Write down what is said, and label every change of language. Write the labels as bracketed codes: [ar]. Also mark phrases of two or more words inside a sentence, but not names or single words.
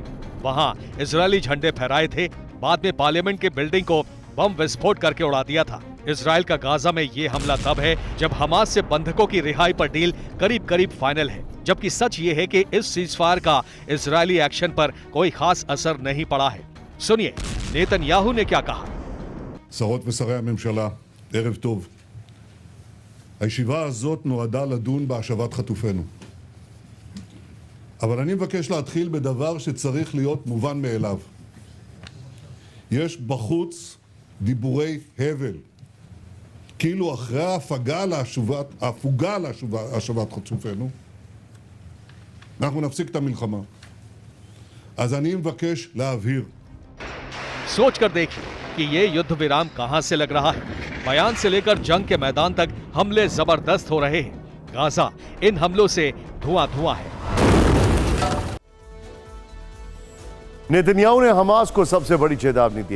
[hi] वहां इजरायली झंडे फहराए थे। बाद में पार्लियामेंट की बिल्डिंग को बम विस्फोट करके उड़ा दिया था। इजराइल का गाजा में ये हमला तब है जब हमास से बंधकों की रिहाई पर डील करीब करीब फाइनल है, जबकि सच ये है कि इस सीजफायर का इजरायली एक्शन पर कोई खास असर नहीं पड़ा है। सुनिए नेतन्याहू ने क्या कहा। [he] שרות ושרי הממשלה, ערב טוב. הישיבה הזאת נועדה לדון בהשבת חטופינו. אבל אני מבקש להתחיל בדבר שצריך להיות מובן מאליו. יש בחוץ דיבורי הבל. כאילו אחרי ההפוגה להשבת חטופינו, אנחנו נפסיק את המלחמה. אז אני מבקש להבהיר. [hi] सोच कर देखिए कि ये युद्ध विराम कहां से लग रहा है। बयान से लेकर जंग के मैदान तक हमले जबरदस्त हो रहे हैं। गाजा इन हमलों से धुआं है। नेतन्याहू ने हमास को सबसे बड़ी चेतावनी दी है।